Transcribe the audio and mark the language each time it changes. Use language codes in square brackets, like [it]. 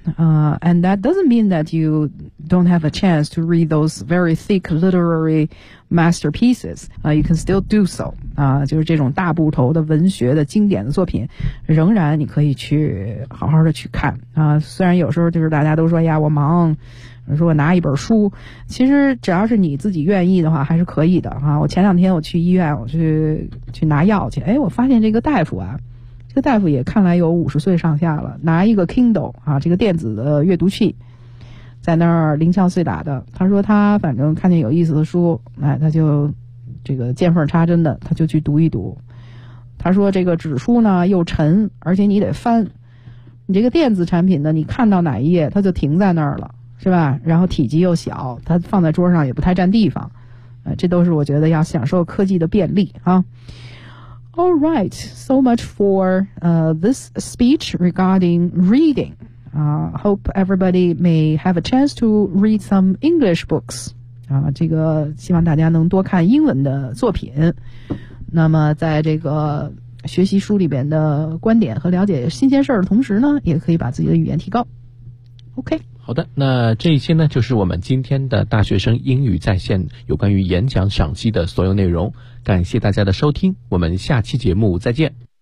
[en] And that doesn't mean that you don't have a chance to read those very thick literary masterpieces. You can still do so. [zh] 就是这种大部头的文学的经典的作品，仍然你可以去好好的去看。虽然有时候就是大家都说呀，我忙。如果拿一本书，其实只要是你自己愿意的话还是可以的我前两天我去医院，我去拿药去，我发现这个大夫这个大夫也看来有50岁上下了，拿一个 Kindle 这个电子的阅读器在那儿零敲碎打的。他说他反正看见有意思的书，他就这个见缝插针的他就去读一读。他说这个纸书呢又沉，而且你得翻，你这个电子产品呢，你看到哪一页它就停在那儿了，是吧？然后体积又小，它放在桌上也不太占地方，这都是我觉得要享受科技的便利啊。 [en] All right, so much for this speech regarding reading. Hope everybody may have a chance to read some English books. [zh] 这个希望大家能多看英文的作品。那么在这个学习书里边的观点和了解新鲜事儿的同时呢，也可以把自己的语言提高。 OK。好的，那这一期呢就是我们今天的大学生英语在线有关于演讲赏析的所有内容，感谢大家的收听，我们下期节目再见。